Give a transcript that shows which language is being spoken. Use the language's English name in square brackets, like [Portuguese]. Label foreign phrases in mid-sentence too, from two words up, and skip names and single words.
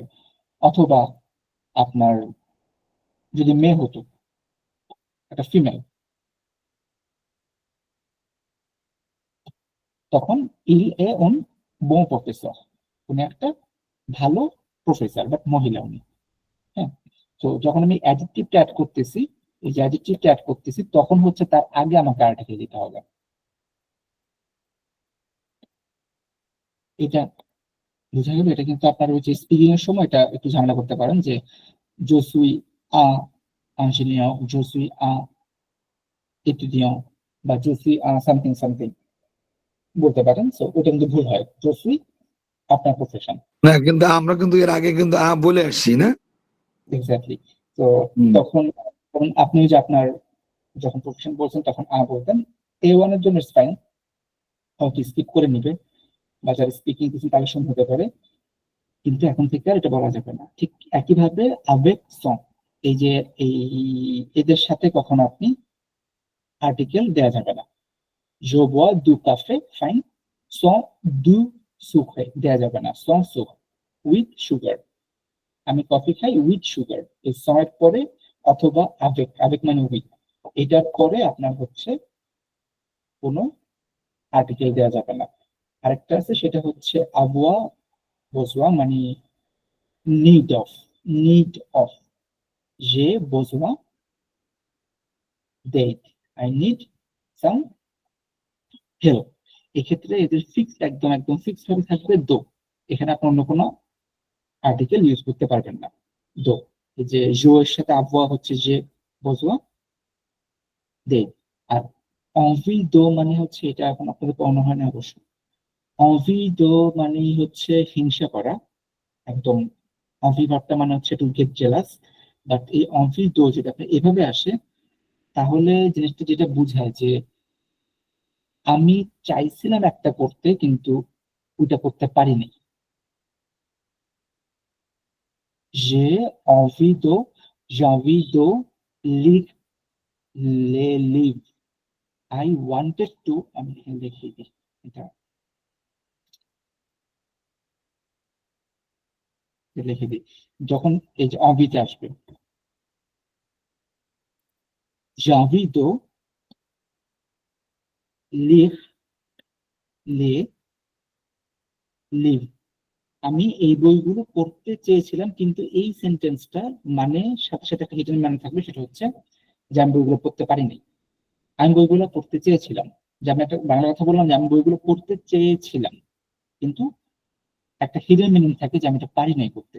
[Bangla] অথবা আপনার যদি মেয়ে হতো, একটা ফিমেল, তখন [French] il est un bon professeur, [Bangla] উনি একটা ভালো প্রফেসর বাট মহিলা উনি, হ্যাঁ। তো যখন আমি অ্যাডজেক্টিভটা অ্যাড করতেছি, এই যে অ্যাডজেক্টিভটা অ্যাড করতেছি তখন হচ্ছে তার আগে আমাকে আর্টিকেল দিতে হবে। এটা বোঝা গেল? এটা কিন্তু আপনার ওই যে স্পিকিং এর সময় এটা একটু ঝামেলা করতে পারেন, যে [French] je suis un ingénieur, je suis un étudiant, [Bangla] বা [French] je suis un something something [Bangla] বলতে পারেন। সো ওটা কিন্তু ভুল হয়, [French] je suis [Bangla] আপনার প্রফেশন। না কিন্তু আমরা কিন্তু এর আগে কিন্তু বলে আসছি না। এক্স্যাক্টলি। তো হুম। তখন তখন আপনি যে আপনার যখন প্রফেশন বলছেন তখন বলতেন। A1 এর জন্য ফাইন, হয়তো স্কিপ করে নিবে, বা যারা স্পিকিং কিছু কালেকশন হতে পারে, কিন্তু এখন থেকে আর এটা বলা যাবে না। ঠিক একইভাবে আবেগ সং, এই যে এই এদের সাথে কখনো আপনি আর্টিকেল দেওয়া যাবে না। [French] je bois du café, [Bangla] ফাইন, [French] sans du sucre [Bangla] দেওয়া যাবে না, [French] sans sucre, [English] with sugar. [Bangla] আমি কফি খাই [English] with sugar, [Bangla] এই সয়ের পরে, অথবা আবেগ, আবেগ মানে উইথ, এটার পরে আপনার হচ্ছে কোনো আর্টিকেল দেওয়া যাবে না। আরেকটা আছে, সেটা হচ্ছে [French] avoir besoin, [Bangla] মানে [English] need of, need of, [Bangla] যে [French] besoin de, [English] I need some help. [Bangla] এক্ষেত্রে এদের ফিক্সড, একদম একদম ফিক্সড ভাবে থাকবে দো, এখানে আপনি অন্য কোনো আর্টিকেল ইউজ করতে পারবেন না। দো, এই যে জো এর সাথে আবওয়া হচ্ছে যে [French] besoin de. [Bangla] আর [French] envie de [Bangla] মানে হচ্ছে, এটা এখন আপনাদের পড়ানো হয় না অবশ্য, [French] envie de [Bangla] মানে হচ্ছে হিংসা করা, একদম। অনভি ভাবটা মানে হচ্ছে [English] to get jealous. [Bangla] বাট এই [French] envie de [Bangla] যেটা আপনার এভাবে আসে, তাহলে জিনিসটা যেটা বোঝায় যে আমি চাইছিলাম একটা করতে কিন্তু ওইটা করতে পারিনি। [French] j'ai envie de, j'ai envie de lire les livres, [English] I wanted to, [Bangla] আমি এখানে লিখে দিই এটা, লিখে দিই, যখন এই যে অবিতে আসবে, [French] j'ai envie de lire les livres, [Bangla] আমি এই বইগুলো পড়তে চেয়েছিলাম, কিন্তু এই সেন্টেন্সটা মানে সাথে সাথে একটা হিডেন মানে থাকবে, সেটা হচ্ছে যে আমি বইগুলো পড়তে পারিনি। আমি বইগুলো পড়তে চেয়েছিলাম, যে আমি একটা বাংলা কথা বললাম যে আমি বইগুলো পড়তে চেয়েছিলাম, কিন্তু একটা [English] hidden meaning [Bangla] থাকে যে আমি এটা পারি নাই করতে।